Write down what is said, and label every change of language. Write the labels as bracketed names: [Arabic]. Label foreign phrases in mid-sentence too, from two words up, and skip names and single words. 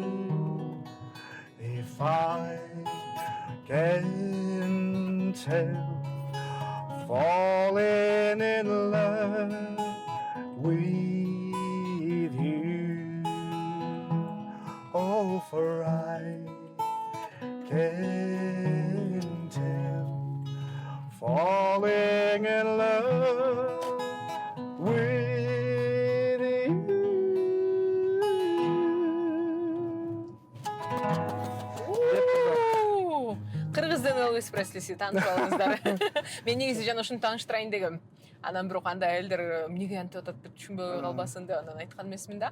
[English] If I can tell, falling in love with you. Oh, for I can tell, falling in love with you. [Kyrgyz] Кыргыздын Элвис Преслиси таанып алыңыздар. Мен негизи жана ушуну тааныштырайын дегем. Анан бирок андай элдер эмнеге антип атат деп түшүнбөй калбасын деп анан айткан эмесмин да.